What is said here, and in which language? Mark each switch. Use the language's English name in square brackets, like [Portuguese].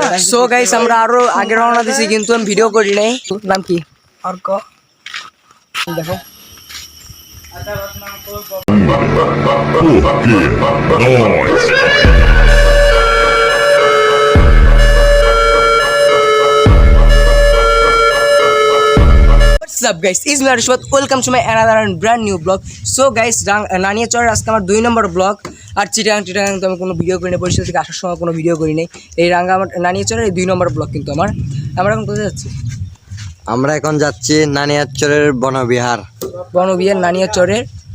[Bangla] So guys আমরা আরো আগে রওনা দিছি কিন্তু আমি ভিডিও করি নাই। নাম কি? অর্ক। [English] দেখো What's up guys, it's me Arshwat. Welcome to my another and brand new vlog. So guys, [Bangla] নানিয়া চরের আজকে আমার 2 নম্বর ব্লগ। আর চিটাগাং তো আমি কোনো ভিডিও করি না, বরিশাল থেকে আসার সময় কোনো ভিডিও করি নাই। এই রাঙ্গা আমার নানিয়া চরের এই 2 নম্বর ব্লগ কিন্তু আমরা এখন কোথায় যাচ্ছি? আমরা এখন যাচ্ছি নানিয়ারচরের বনবিহার নানিয়া চরের।